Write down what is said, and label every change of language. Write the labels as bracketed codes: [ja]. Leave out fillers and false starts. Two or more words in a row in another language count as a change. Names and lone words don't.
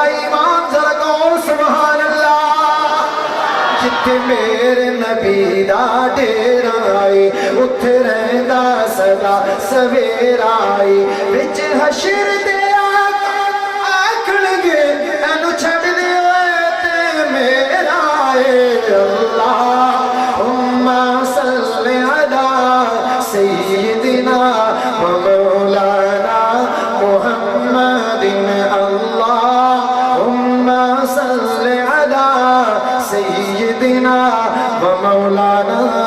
[pa] ایمان ذرا کہو [ar] سبحان اللہ [pa] جتھے میرے نبی دا ڈیرا اے اتھے رہندا سدا سویرا اے وچ حشر دے آکھن گے اینو چھڈ دے تے میرا اے [ar] اللہم صلی علی سیدنا و مولانا محمد اللہم صلی علی سیدنا و مولانا